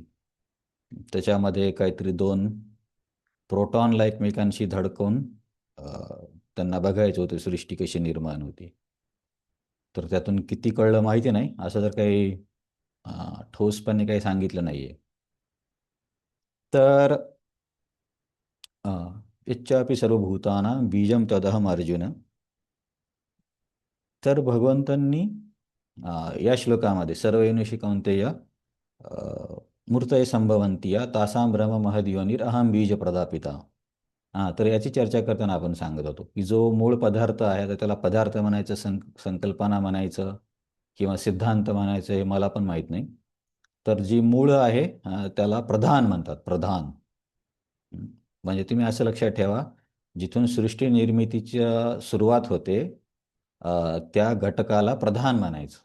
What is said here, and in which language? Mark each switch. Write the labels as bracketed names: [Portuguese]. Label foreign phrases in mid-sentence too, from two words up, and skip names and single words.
[Marathi] त्याच्यामध्ये काहीतरी दोन प्रोटॉनला एकमेकांशी धडकवून अ, त्यांना बघायचं होतं सृष्टी कशी निर्माण होती. तर त्यातून किती कळलं माहिती नाही, असं तर काही ठोसपणे काही सांगितलं नाही आहे. [Sanskrit] तर इच्छापि सर्वभूतानां बीजं तदहम अर्जुन. [Marathi] तर भगवंतांनी या श्लोकामध्ये [Sanskrit] सर्व योनिषु कौंतेय मूर्तये संभवन्ति या तासां ब्रह्म महद योनिर अहम बीज प्रदापिता. [Marathi] तर याची चर्चा करताना आपण सांगत होतो की जो मूळ पदार्थ आहे तर त्याला पदार्थ म्हणायचं, संकल्पना म्हणायचं किंवा सिद्धांत म्हणायचं हे मला पण माहीत नाही. तर जी मूळ आहे त्याला प्रधान म्हणतात, प्रधान. म्हणजे तुम्ही असं लक्षात ठेवा, जिथून सृष्टी निर्मितीच्या सुरुवात होते त्या घटकाला प्रधान म्हणायचं.